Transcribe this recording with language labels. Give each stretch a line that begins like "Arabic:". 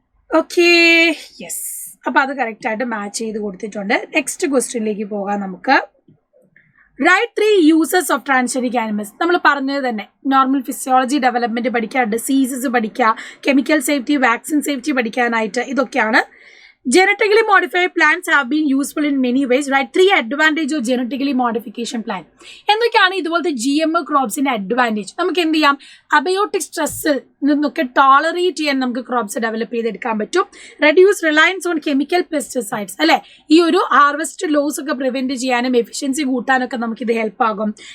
Malayalam: Okay, yes. അപ്പോൾ അത് correct ആയിട്ട് മാച്ച് ചെയ്ത് കൊടുത്തിട്ടുണ്ട്. നെക്സ്റ്റ് ക്വസ്റ്റ്യനിലേക്ക് പോകാം നമുക്ക്.
English: Write 3 uses of transgenic animals.
Malayalam: നമ്മൾ പറഞ്ഞത് തന്നെ നോർമൽ ഫിസിയോളജി ഡെവലപ്മെന്റ് പഠിക്കുക, ഡിസീസസ് പഠിക്കുക, കെമിക്കൽ സേഫ്റ്റി, വാക്സിൻ സേഫ്റ്റി പഠിക്കാനായിട്ട് ഇതൊക്കെയാണ്.
English: Genetically modified plants have been useful in many ways. Right, 3 advantage of genetically modification plant.
Malayalam: എന്തൊക്കെയാണ് ഇതുപോലത്തെ GMO ക്രോപ്സിന്റെ അഡ്വാൻറ്റേജ്? നമുക്ക് എന്ത് ചെയ്യാം, അബയോട്ടിക് സ്ട്രെസ്സിൽ നിന്നൊക്കെ ടോളറേറ്റ് ചെയ്യാൻ നമുക്ക് ക്രോപ്സ് ഡെവലപ്പ് ചെയ്തെടുക്കാൻ പറ്റും.
English: reduce reliance on chemical pesticides
Malayalam: അല്ലെ. ഈ ഒരു ഹാർവെസ്റ്റ് ലോസ് ഒക്കെ പ്രിവെന്റ് ചെയ്യാനും എഫിഷ്യൻസി കൂട്ടാനൊക്കെ നമുക്കിത് ഹെൽപ്പ് ആകും.